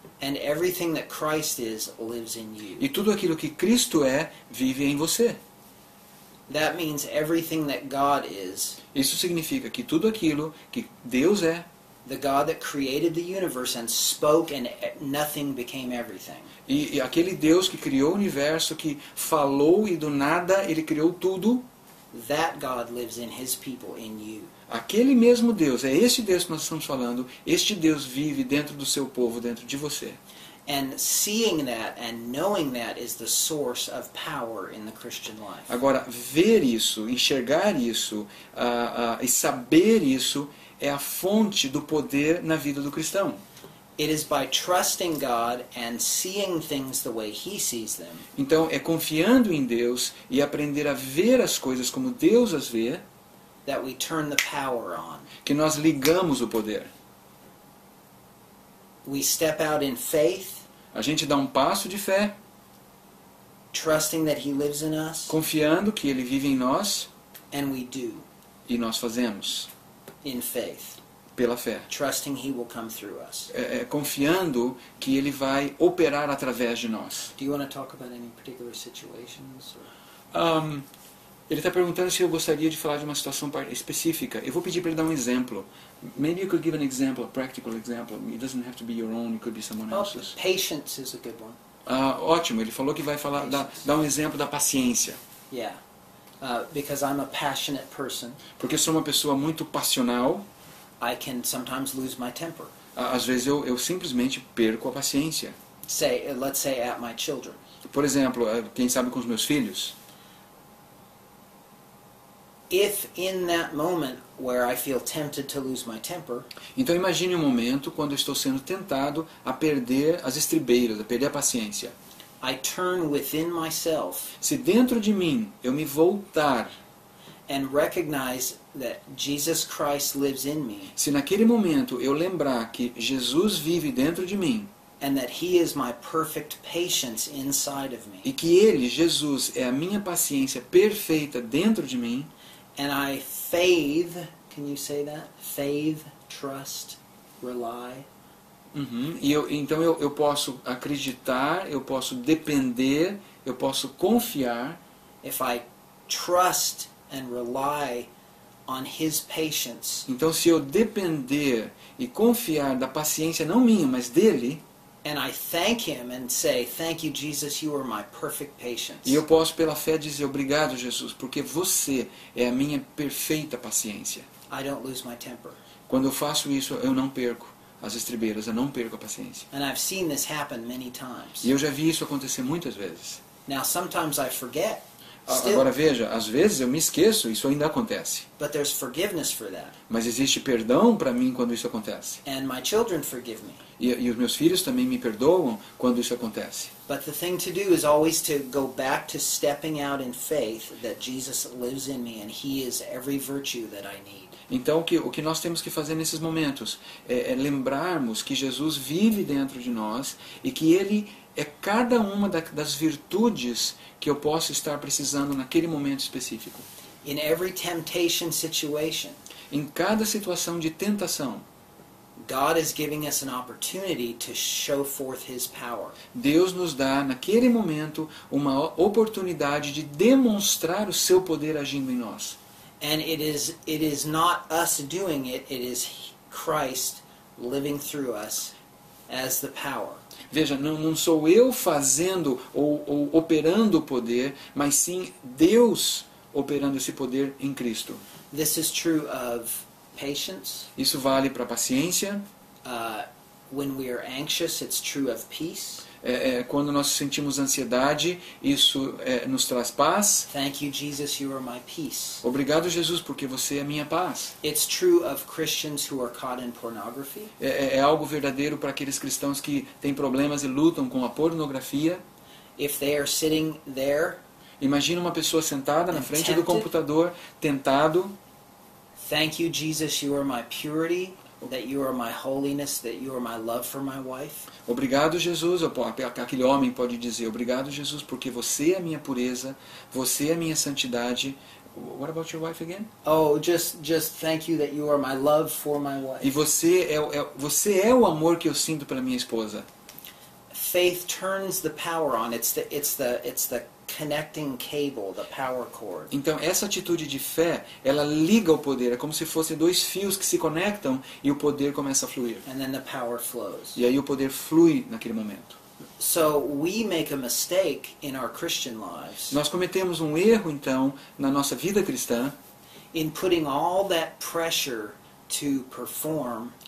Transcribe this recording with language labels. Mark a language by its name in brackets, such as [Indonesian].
[English] And everything that Christ is lives in you. [Portuguese] E tudo aquilo que Cristo é, vive em você. [English] That means everything that God is, [Portuguese] Isso significa que tudo aquilo que Deus é, [English] the God that created the universe and spoke and nothing became everything. [Portuguese] e aquele Deus que criou o universo, que falou e do nada ele criou tudo, [English] That God lives in his people, in you. [Portuguese] aquele mesmo Deus, é esse Deus que nós estamos falando, este Deus vive dentro do seu povo, dentro de você. [English] And seeing that and knowing that is the source of power in the Christian life. [Portuguese] Agora, ver isso, enxergar isso e saber isso é a fonte do poder na vida do cristão. [English] It is by trusting God and seeing things the way he sees them [Portuguese] Então, é confiando em Deus e aprender a ver as coisas como Deus as vê, [English] that we turn the power on. [Portuguese] que nós ligamos o poder. [English] We step out in faith, [Portuguese] A gente dá um passo de fé, [English] trusting that he lives in us, [Portuguese] confiando que Ele vive em nós, [English] and we do [Portuguese] e nós fazemos, [English] in faith, [Portuguese] pela fé. [English] trusting he will come through us. [Portuguese] Confiando que Ele vai operar através de nós. [English] Do you want to talk about any particular situations? Or? [Portuguese] Ele está perguntando se eu gostaria de falar de uma situação específica. Eu vou pedir para ele dar um exemplo. [English] Maybe you could give an example, a practical example. It doesn't have to be your own, it could be someone else's. Patience is a good one. [Portuguese] Ótimo, ele falou que vai falar, dar um exemplo da paciência. [English] Yeah. Because I'm a passionate person, [Portuguese] Porque eu sou uma pessoa muito passional, [English] I can sometimes lose my temper. [Portuguese] às vezes eu simplesmente perco a paciência. [English] Let's say at my children. [Portuguese] Por exemplo, quem sabe com os meus filhos. [English] If in that moment where I feel tempted to lose my temper, [Portuguese] Então imagine um momento quando eu estou sendo tentado a perder as estribeiras, a perder a paciência. [English] I turn within myself [Portuguese] Se dentro de mim eu me voltar, [English] and recognize that Jesus Christ lives in me, [Portuguese] se naquele momento eu lembrar que Jesus vive dentro de mim, [English] and that He is my perfect patience inside of me. [Portuguese] E que Ele, Jesus, é a minha paciência perfeita dentro de mim. [English] And I faith, can you say that? Faith, trust, rely. [Portuguese] E então eu posso acreditar, eu posso depender, eu posso confiar. [English] If I trust and rely on His patience, [Portuguese] Então, se eu depender e confiar da paciência, não minha, mas dele, [English] and I thank Him and say, thank you, Jesus, you are my perfect patience. [Portuguese] e eu posso pela fé dizer obrigado, Jesus, porque você é a minha perfeita paciência. [English] I don't lose my temper. [Portuguese] Quando eu faço isso, eu não perco as estribeiras, eu não perco a paciência. [English] And I've seen this happen many times. [Portuguese] E eu já vi isso acontecer muitas vezes. [English] Now, sometimes I forget. Still, [Portuguese] Agora veja, às vezes eu me esqueço, isso ainda acontece. [English] but there's forgiveness for that. [Portuguese] Mas existe perdão para mim quando isso acontece. [English] And my children forgive me. [Portuguese] E os meus filhos também me perdoam quando isso acontece. [English] But the thing to do is always to go back to stepping out in faith that Jesus lives in me and He is every virtue that I need. [Portuguese] Então o que nós temos que fazer nesses momentos é lembrarmos que Jesus vive dentro de nós e que Ele é cada uma das virtudes que eu posso estar precisando naquele momento específico. [English] In every temptation situation, [Portuguese] Em cada situação de tentação, [English] God is giving us an opportunity to show forth His power. [Portuguese] Deus nos dá naquele momento uma oportunidade de demonstrar o seu poder agindo em nós. [English] And it is not us doing it, it is Christ living through us as the power. [Portuguese] Veja, não sou eu fazendo ou operando o poder, mas sim Deus operando esse poder em Cristo. [English] This is true of patience. [Portuguese] Isso vale para a paciência. [English] When we are anxious, it's true of peace. [Portuguese] Quando nós sentimos ansiedade, isso nos traz paz. [English] Thank you, Jesus, you are my peace. [Portuguese] Obrigado, Jesus, porque você é a minha paz. [English] It's true of Christians who are caught in pornography. [Portuguese] É algo verdadeiro para aqueles cristãos que têm problemas e lutam com a pornografia. [English] If they are sitting there, [Portuguese] Imagina uma pessoa sentada na frente do [English] Tempted. [Portuguese] computador, tentado. [English] thank you, Jesus, you are my purity, that you are my holiness, that you are my love for my wife. [Portuguese] Obrigado, Jesus. Aquele homem pode dizer, obrigado, Jesus, porque você é a minha pureza, você é a minha santidade. [English] What about your wife again? Oh, just thank you that you are my love for my [Portuguese] E [English] wife. [Portuguese] você é o amor que eu sinto pela minha esposa. [English] Faith turns the power on. It's the connecting cable, the power cord. [Portuguese] Então, essa atitude de fé, ela liga o poder. É como se fossem dois fios que se conectam e o poder começa a fluir. [English] And then the power flows. [Portuguese] E aí o poder flui naquele momento. [English] So we make a mistake in our Christian lives [Portuguese] Nós cometemos um erro, então, na nossa vida cristã, [English] in putting all that pressure to perform